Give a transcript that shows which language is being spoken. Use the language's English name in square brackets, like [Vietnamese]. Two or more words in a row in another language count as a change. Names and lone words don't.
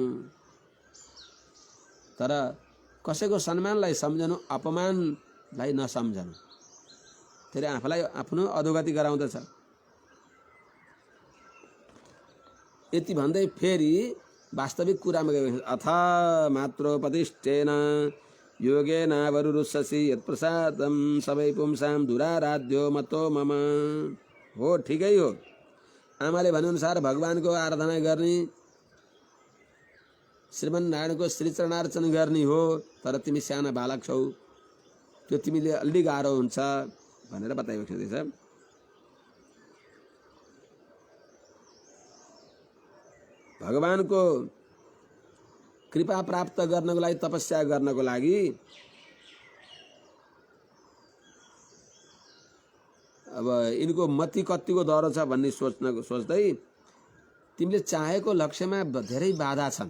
[Nepali] तर कसैको सम्मानलाई सम्झनु, अपमानलाई नसम्झनु। त्यसले आफूलाई आफ्नो अधोगति गराउँदछ। यति भन्दै फेरि वास्तविक कुरामा गयो। [Sanskrit] अथ मात्रोपतिष्ठेन योगेन वरुरुषसि यत्प्रसादं सबै पुंसां दुराराध्यो मतो मम। [Nepali] हो, ठिकै हो। आमाले भनेअनुसार भगवानको आराधना गर्ने, श्रीमन्नारायणको श्रीचरणार्चन गर्ने हो। तर तिमी साना बालक छौ, त्यो तिमीले अलि गाह्रो हुन्छ भनेर बताइएको छ। भगवानको कृपा प्राप्त गर्नको लागि, तपस्या गर्नको लागि अब यिनको मति कतिको डह्रो छ भन्ने सोच्दै तिमीले चाहेको लक्ष्यमा धेरै बाधा छन्।